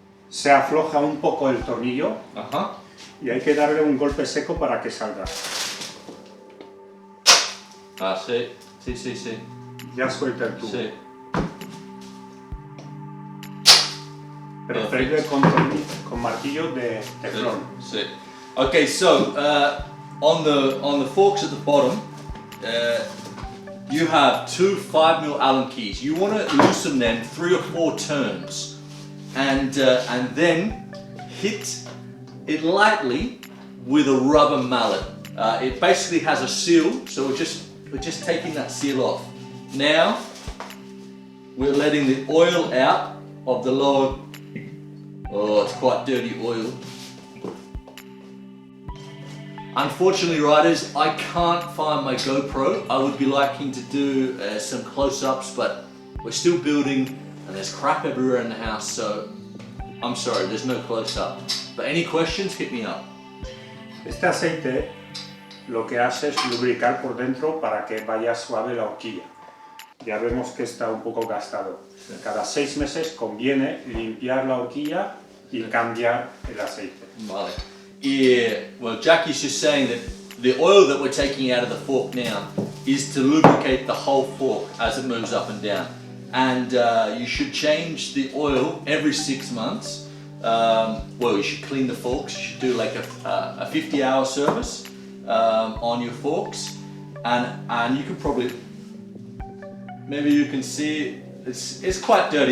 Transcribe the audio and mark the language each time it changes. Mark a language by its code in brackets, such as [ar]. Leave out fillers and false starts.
[es] Se afloja un poco el tornillo y hay que darle un golpe seco para que salga. Ah, sí. Sí, sí, sí. Ya suelta el tubo. Sí. Pero freír con martillo de teflón. Sí. [en] Okay, so on the forks at the bottom, you have two 5mm Allen keys. You want to loosen them 3 or 4 turns, and then hit it lightly with a rubber mallet. It basically has a seal, so we're just taking that seal off. Now we're letting the oil out of the lower. Oh, it's quite dirty oil. Unfortunately, riders, I can't find my GoPro. I would be liking to do some close-ups, but we're still building and there's crap everywhere in the house, so I'm sorry, there's no close-up. But any questions, hit me up. [es] Este aceite lo que hace es lubricar por dentro para que vaya suave la horquilla. Ya vemos que está un poco gastado. Cada 6 meses conviene limpiar la horquilla y cambiar el aceite. Vale. [en] Yeah, well, Jackie's just saying that the oil that we're taking out of the fork now is to lubricate the whole fork as it moves up and down. And you should change the oil every 6 months. Well, you should clean the forks. You should do like a 50-hour service on your forks, and you can probably, maybe you can see it's quite dirty.